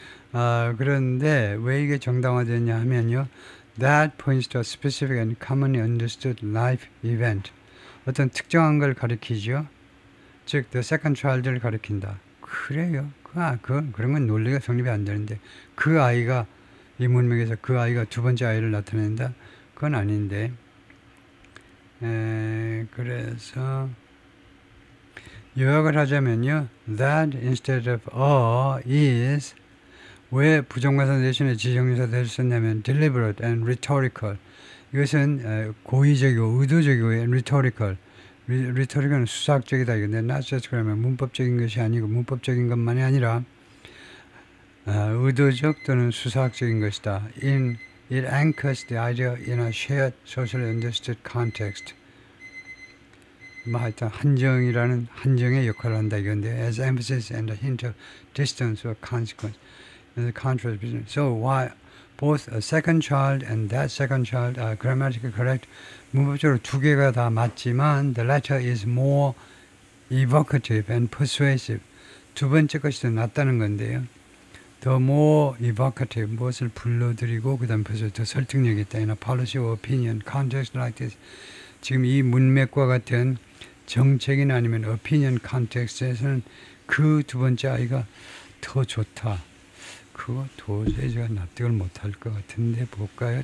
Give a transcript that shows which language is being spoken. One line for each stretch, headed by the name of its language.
Korean: 그런데 왜 이게 정당화되냐 하면요.
English: That points to a specific and commonly understood life event.
Korean: 어떤 특정한 걸 가리키죠. 즉, the second child를 가리킨다. 그래요. 그런 건 논리가 성립이 안 되는데 그 아이가 이 문맥에서 그 아이가 두 번째 아이를 나타낸다? 그건 아닌데 그래서 요약을 하자면요. That instead of is 왜 부정관사 대신에 지정유사 대를 썼냐면
English: deliberate and rhetorical
Korean: 이것은 고의적이고 의도적이고 and rhetorical rhetorical은 수사학적이다 이건데 not just 그러면 문법적인 것이 아니고 문법적인 것만이 아니라 의도적 또는 수사학적인 것이다.
English: It anchors the idea in a shared socially understood context.
Korean: 하여튼 한정의 역할을 한다 이건데
English: as emphasis and a hint of distance or consequence. The contrast between so why both a second child and that second child are grammatically correct.
Korean: 문법적으로 두 개가 다 맞지만
English: the latter is more evocative and persuasive.
Korean: 두 번째 것이 더 낫다는 건데요.
English: The more evocative
Korean: 무엇을 불러들이고 그 다음 더 설득력이 있다.
English: In a policy or opinion context like this.
Korean: 지금 이 문맥과 같은 정책이나 아니면 opinion context에서는 그 두 번째 아이가 더 좋다. 그거 도저히 제가 납득을 못할 것 같은데 볼까요?